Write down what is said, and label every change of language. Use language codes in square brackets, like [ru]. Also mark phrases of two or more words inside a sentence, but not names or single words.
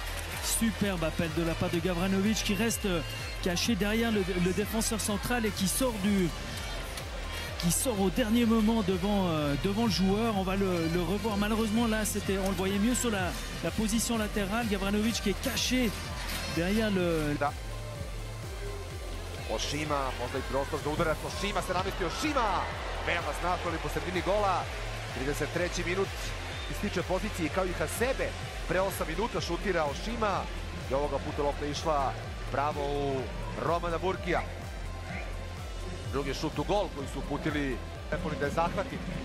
[fr] Superbe appel de la part de Gavranovic qui reste caché derrière le défenseur central et qui sort au dernier moment devant le joueur. On va le revoir. Malheureusement, là, on le voyait mieux sur la position latérale. Gavranovic qui est caché derrière le... [sr] Oshima, možda i prostor za udarac. Oshima se namestio. Oshima! Veoma snažno po sredini gola. 33. minut ističe pozicije kao i Hasebe. Pre 8 minuta šutira Oshima. I ovoga puta lopta išla pravo u Romana Burkija. Drugi šut u gol koji su uputili Stefani da je zahvati.